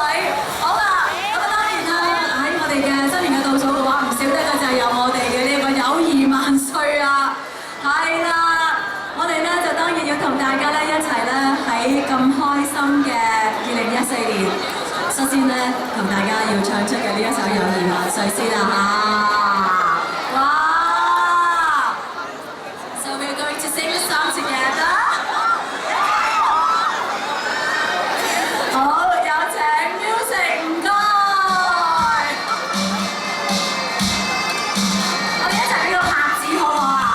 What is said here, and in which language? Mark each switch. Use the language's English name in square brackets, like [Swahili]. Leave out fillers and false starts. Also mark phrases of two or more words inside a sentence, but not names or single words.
[Cantonese] 好啦，咁當然啦，喺我哋嘅新年嘅倒數嘅話，唔少得嘅就係有我哋嘅呢個友誼萬歲啊！係啦，我哋咧就當然要同大家咧一齊咧喺咁開心嘅2014年，率先咧同大家要唱出嘅呢一首友誼萬歲先啦嚇！ [English] 哇 ！So we're going to sing the song together。 [Cantonese] 好，有請 music， 唔該。我哋一齊俾個拍子好唔好